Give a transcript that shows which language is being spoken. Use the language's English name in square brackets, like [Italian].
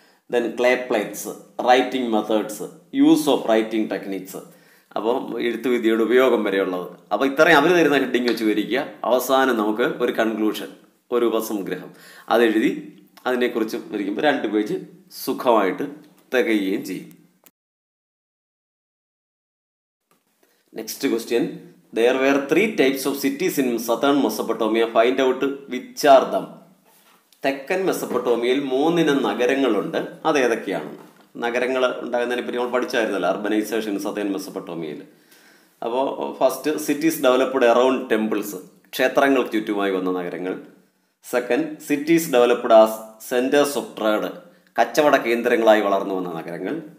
[English] then clay plates, writing methods, use of writing techniques, [Malayalam] അപ്പോൾ എഴുത്തുവിദ്യയുടെ ഉപയോഗം വരെയുള്ളത്. അപ്പോൾ ഇത്രയും അവർ തരുന്ന ഹെഡിങ് വെച്ച് വിവരിക്കുക. അവസാനം നമുക്ക് ഒരു കൺക്ലൂഷൻ, ഒരു ഉപസംഗ്രഹം അതെഴുതി അതിനെക്കുറിച്ച് വിവരിക്കുമ്പോൾ 2 പേജ് സുഖമായിട്ട് തികയുകയും ചെയ്യും. [English] Next question, there were 3 types of cities in southern Mesopotamia. Find out which are them. [Malayalam] തെക്കൻ മെസപ്പൊട്ടോമിയയിൽ 3 ഇനം നഗരങ്ങളുണ്ട്. അത് ഏതൊക്കെയാണ്? നഗരങ്ങൾ ഉണ്ടാകുന്നതിനെ പറ്റി നമ്മൾ പഠിച്ചായിരുന്നല്ലോ, അർബനൈസേഷൻ സതേൺ മെസപ്പൊട്ടോമിയയിൽ. അപ്പോൾ [English] first, cities developed around temples, [Malayalam] ക്ഷേത്രങ്ങൾക്ക് ചുറ്റുമായി വന്ന നഗരങ്ങൾ. [English] second, cities developed as centres of trade, [Malayalam] കച്ചവട കേന്ദ്രങ്ങളായി വളർന്നു വന്ന നഗരങ്ങൾ.